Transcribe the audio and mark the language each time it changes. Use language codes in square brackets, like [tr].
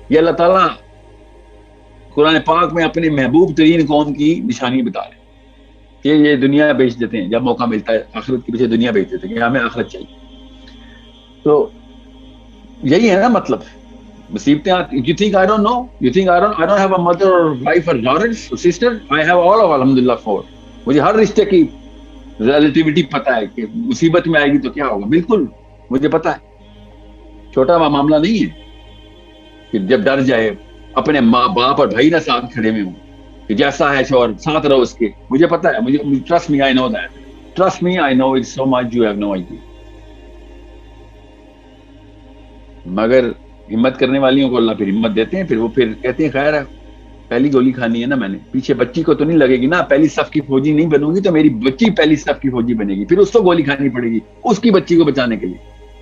[ur] یہ اللہ تعالیٰ قرآن پاک میں اپنے محبوب ترین قوم کی نشانی بتا رہے ہیں کہ یہ دنیا بیچ دیتے ہیں، جب موقع ملتا ہے آخرت کے پیچھے دنیا بیچ دیتے ہیں کہ ہمیں آخرت چاہیے. تو یہی ہے نا مطلب مصیبتیں. [en] You think I don't know? You think I don't have a mother or wife or daughters or sister? I have all of alhamdulillah 4. [ur] مجھے ہر رشتے کی ریلیٹیوٹی پتہ ہے کہ مصیبت میں آئے گی تو کیا ہوگا، بالکل مجھے پتہ ہے. چھوٹا معاملہ نہیں ہے کہ جب ڈر جائے اپنے ماں باپ اور بھائی نہ ساتھ کھڑے میں ہوں کہ جیسا ہے شوہر ساتھ رہو اس کے. مجھے پتہ ہے، مجھے [en] trust me, I know that. Trust me, I know it so much you have no idea. [ur] مگر ہمت کرنے والیوں کو اللہ پھر ہمت دیتے ہیں، پھر وہ پھر کہتے ہیں خیر ہے، پہلی گولی کھانی ہے نا میں نے، پیچھے بچی کو تو نہیں لگے گی نا، پہلی صف کی فوجی نہیں بنوں گی تو میری بچی پہلی صف کی فوجی بنے گی، پھر اس کو گولی کھانی پڑے گی اس کی بچی کو بچانے کے لیے.